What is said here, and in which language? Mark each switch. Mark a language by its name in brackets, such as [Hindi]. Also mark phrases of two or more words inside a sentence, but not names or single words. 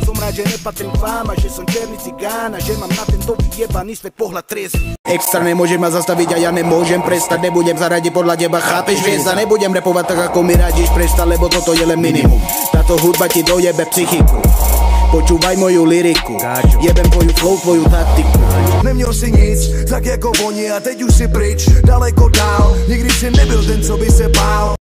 [Slovak] Som rád, že nepatrím k vám a že som černý cigán a že mám na tento vyjebaný svet pohľad triezvy. Extra nemôže ma zastaviť a ja nemôžem prestať. Nebudem zaradiť podľa teba, chápeš, hviezda. Nebudem repovať tak, ako mi radíš, prestať, lebo toto je len minimum. Táto hudba ti dojebe psychiku. Počúvaj moju lyriku, jebem tvoju flow, tvoju taktiku. [Czech] Neměl si nic, tak jako oni a teď už si pryč, daleko dál. Nikdy si nebyl ten, co by se bál.